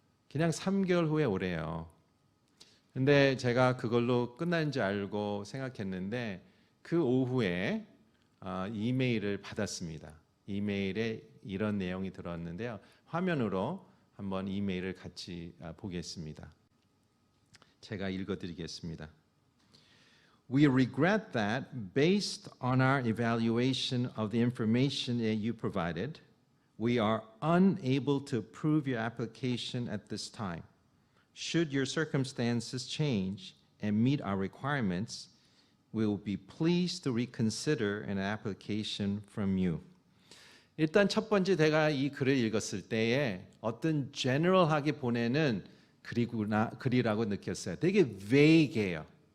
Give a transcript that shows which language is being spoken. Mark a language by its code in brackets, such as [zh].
[ko] 그냥 3개월 후에 오래요. 근데 제가 그걸로 끝난 줄 알고 생각했는데 그 오후에 이메일을 받았습니다. 이메일에 이런 내용이 들었는데요. 화면으로 한번 이메일을 같이 보겠습니다. 제가 읽어드리겠습니다. [en] We regret that based on our evaluation of the information that you provided, we are unable to approve your application at this time. Should your circumstances change and meet our requirements, we will be pleased to reconsider an application from you. [ko] 일단 첫 번째 제가 이 글을 읽었을 때에 어떤 general하게 보내는 글이라고 느꼈어요. 되게 vague해요.